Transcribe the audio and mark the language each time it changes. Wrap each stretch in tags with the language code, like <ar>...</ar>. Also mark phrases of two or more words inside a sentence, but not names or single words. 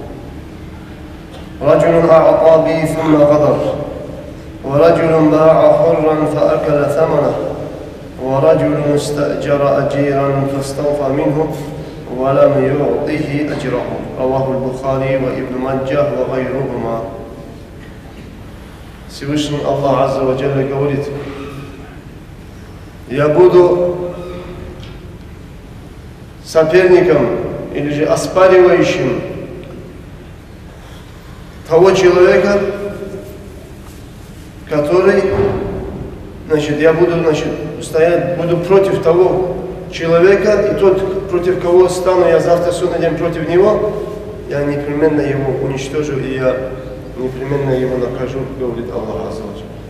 <ar>رجل أعطى بي ثم غدر، ورجل باع حرا فأكل ثمنه، ورجل استأجر أجيرا فاستوفى منه ولم يعطه أجره. رواه البخاري وابن ماجه وغيرهما.</ar> <ru>Всевышний Аллах</ru> <ar>عز وجل</ar> <ru>говорит: я буду соперником или же оспаривающим того человека, который, я буду стоять, буду против того человека, и тот, против кого стану я завтра судный день против него, я непременно его уничтожу, и я непременно его накажу, говорит Аллах</ru> <ar>عز وجل.</ar>